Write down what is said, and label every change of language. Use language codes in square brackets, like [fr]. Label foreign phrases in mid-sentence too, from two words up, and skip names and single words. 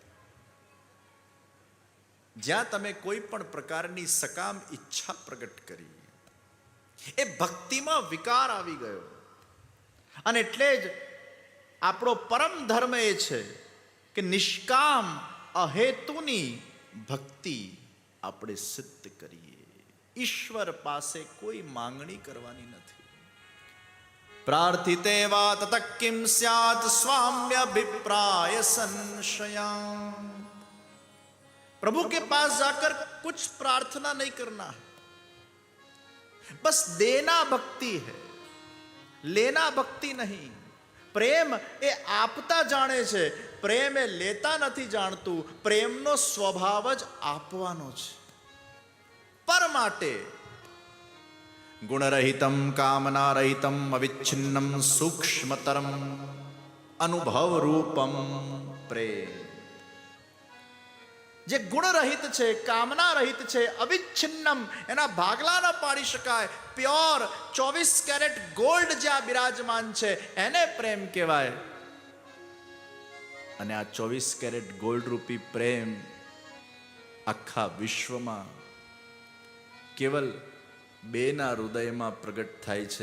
[gu] જ્યાં તમે કોઈ પણ પ્રકારની સકામ ઈચ્છા પ્રગટ કરી એ ભક્તિમાં વિકાર આવી ગયો. અને એટલે જ આપણો પરમ ધર્મ એ છે કે નિષ્કામ અહેતુની ભક્તિ આપણે સિદ્ધ કરીએ. ઈશ્વર પાસે કોઈ માંગણી કરવાની નથી. [sa] प्रार्थिते वा तत किम स्यात् स्वाम्य अभिप्राय संशया। [hi] प्रभु के पास जाकर कुछ प्रार्थना नहीं करना है, बस देना भक्ति है, लेना भक्ति नहीं। [gu] પ્રેમ એ આપતા જાણે છે, પ્રેમ એ લેતા નહીં જાણતું। પ્રેમનો સ્વભાવ જ આપવાનો છે। [sa] पर माटे गुणरहितम कामनारहितम अविच्छिन्नम सूक्ष्मतरम अनुभव रूपम प्रेम। [gu] જે ગુણ રહિત છે, કામના રહિત છે, અવિચ્છિન્નમ, એના ભાગલા ન પાડી શકાય, [en] pure 24 carat gold [gu] જ્યાં બિરાજમાન છે એને પ્રેમ કહેવાય. અને આ [en] 24 carat gold [gu] રૂપી પ્રેમ આખા વિશ્વમાં કેવલ બેના હૃદયમાં પ્રગટ થાય છે.